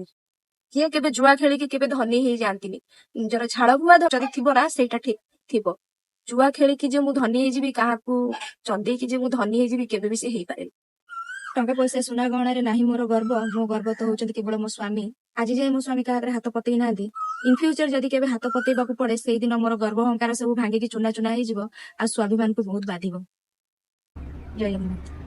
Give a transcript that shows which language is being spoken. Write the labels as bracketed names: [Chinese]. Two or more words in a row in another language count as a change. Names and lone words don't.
[Odia] କିଏ କେବେ ଜୁଆ ଖେଳିକି କେବେ ଧନୀ ହେଇଯାଆନ୍ତିନି, ନିଜର ଝାଳ ବୁହା ଯଦି ଥିବ ନା ସେଇଟା ଠିକ ଥିବ। ଜୁଆ ଖେଳିକି ଯେ ମୁଁ ଧନୀ ହେଇଯିବି, କାହାକୁ ଚନ୍ଦେଇକି ଯେ ମୁଁ ଧନୀ ହେଇଯିବି, କେବେ ବି ସେ ହେଇପାରେନି। ଟଙ୍କା ପଇସା ସୁନା ଗହଣାରେ ନାହିଁ ମୋର ଗର୍ବ, ମୋ ଗର୍ବ ତ ହଉଛନ୍ତି କେବଳ ମୋ ସ୍ୱାମୀ। ଆଜି ଯାଏ ମୋ ସ୍ୱାମୀ କାହା ହାତରେ ହାତ ପତେଇ ନାହାନ୍ତି, [English] in future [Odia] ଯଦି କେବେ ହାତ ପତେଇବାକୁ ପଡ଼େ ସେଇ ଦିନ ମୋର ଗର୍ବ ଅହଂକାର ସବୁ ଭାଙ୍ଗିକି ଚୁନା ଚୁନା ହେଇଯିବ ଆଉ ସ୍ୱାଭିମାନକୁ ବହୁତ ବାଧିବ। ଜୟ ଜଗନ୍ନାଥ।